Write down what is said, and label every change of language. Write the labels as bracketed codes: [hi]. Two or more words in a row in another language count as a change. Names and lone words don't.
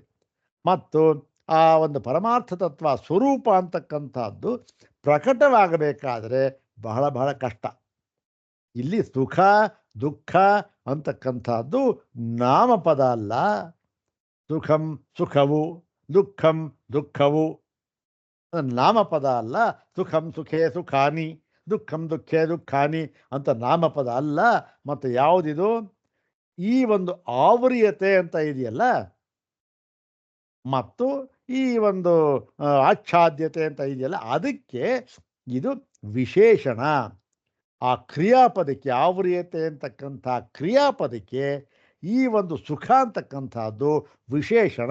[kn] ಮತ್ತು ಆ ಒಂದು ಪರಮಾರ್ಥ ತತ್ವ ಸ್ವರೂಪ ಅಂತಕ್ಕಂಥದ್ದು ಪ್ರಕಟವಾಗಬೇಕಾದರೆ ಬಹಳ ಬಹಳ ಕಷ್ಟ. ಇಲ್ಲಿ ಸುಖ ದುಃಖ ಅಂತಕ್ಕಂಥದ್ದು ನಾಮಪದ ಅಲ್ಲ. ಸುಖಂ ಸುಖವು, ದುಃಖಂ ದುಃಖವು ನಾಮಪದ ಅಲ್ಲ. [sa] ಸುಖಂ ಸುಖೇ ಸುಖಾನಿ, ದುಃಖಂ ದುಃಖೇ ದುಃಖಾನಿ [kn] ಅಂತ ನಾಮಪದ ಅಲ್ಲ. ಮತ್ತು ಯಾವುದಿದು? ಈ ಒಂದು ಆವರಿಯತೆ ಅಂತ ಇದೆಯಲ್ಲ, ಮತ್ತು ಈ ಒಂದು ಆಚ್ಛಾದ್ಯತೆ ಅಂತ ಇದೆಯಲ್ಲ, ಅದಕ್ಕೆ ಇದು ವಿಶೇಷಣ. ಆ ಕ್ರಿಯಾಪದಕ್ಕೆ, ಆವರಿಯತೆ ಅಂತಕ್ಕಂಥ ಕ್ರಿಯಾಪದಕ್ಕೆ ಈ ಒಂದು ಸುಖ ಅಂತಕ್ಕಂಥದ್ದು ವಿಶೇಷಣ.